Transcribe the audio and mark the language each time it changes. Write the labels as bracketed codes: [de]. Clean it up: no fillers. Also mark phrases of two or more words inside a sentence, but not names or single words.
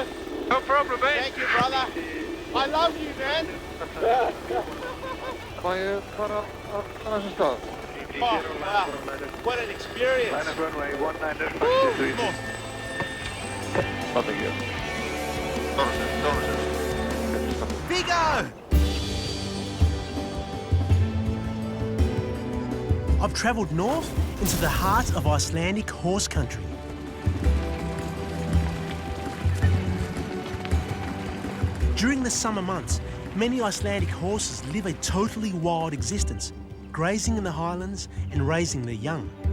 [en] No problem, mate. Thank you, brother. I love you, man. [is] Má ég fara á þessum stað? [en] Oh, wow. What an experience. Runway 19 Woo! [is] Fattar ekki. Vigo! [en] I've travelled north into the heart of Icelandic horse country. During the summer months, many Icelandic horses live a totally wild existence, grazing in the highlands and raising their young.